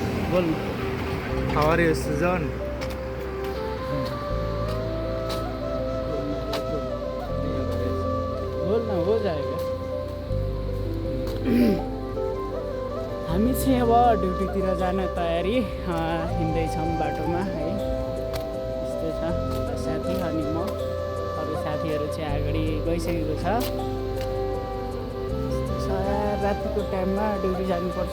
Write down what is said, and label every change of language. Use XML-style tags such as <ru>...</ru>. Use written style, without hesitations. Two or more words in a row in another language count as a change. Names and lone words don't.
<hi>बोल</hi> <en>How are you, Susan?</en> <hi>बोल न हो जाएगा।</hi> <ne>हामी चाहिँ अब ड्युटीतिर जान तयारी हिँड्दैछौँ बाटोमा है। यस्तो छ साथी अनि म, अरू साथीहरू चाहिँ अगाडि गइसकेको छ। यस्तो छ, रातिको टाइममा ड्युटी जानुपर्छ।</ne>